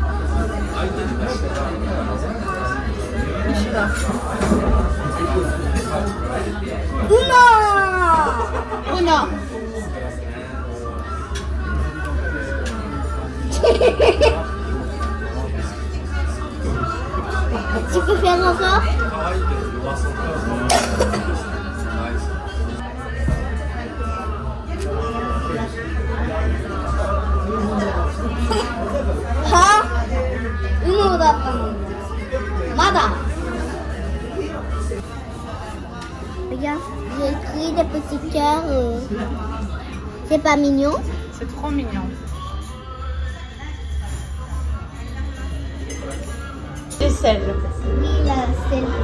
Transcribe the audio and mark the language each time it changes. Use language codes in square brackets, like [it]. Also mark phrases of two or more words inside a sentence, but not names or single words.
[ja] Uno. [fr] Tu peux faire encore? Ha? [ja] Uno datta no. Mada. [fr] Regarde, j'ai écrit des petits cœurs. C'est pas mignon? C'est trop mignon. Et sel. Oui, la sel.